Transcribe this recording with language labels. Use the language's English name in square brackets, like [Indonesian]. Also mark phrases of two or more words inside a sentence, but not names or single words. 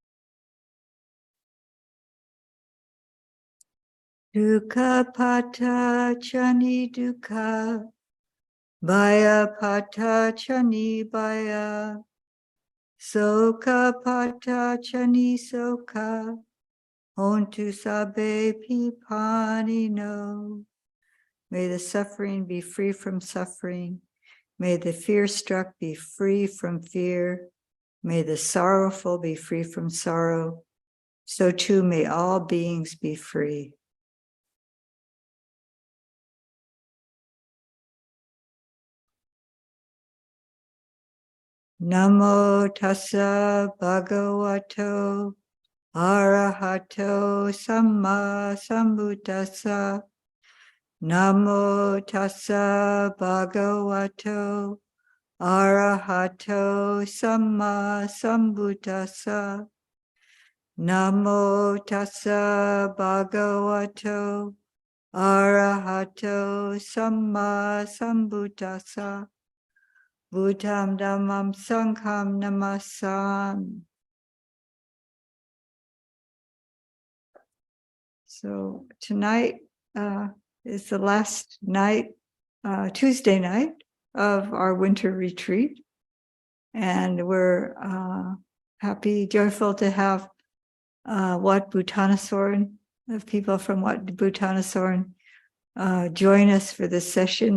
[Pali] Dukkha pata chani dukkha, baya pata chani baya, soka pata chani soka, hontu sabe pipani no. [English] May the suffering be free from suffering. May the fear-struck be free from fear. May the sorrowful be free from sorrow. So too may all beings be free. [Pali] Namo tassa bhagavato arahato samma sambuddhassa. Namo tassa bhagavato arahato samma sambuddhassa. Namo tassa bhagavato arahato samma sambuddhassa. Buddham dhammam sangham namasami. [English] So tonight is the last night, Tuesday night of our winter retreat. And we're happy, joyful to have Wat Bhutanaswaran, of people from Wat Bhutanaswaran, join us for this session.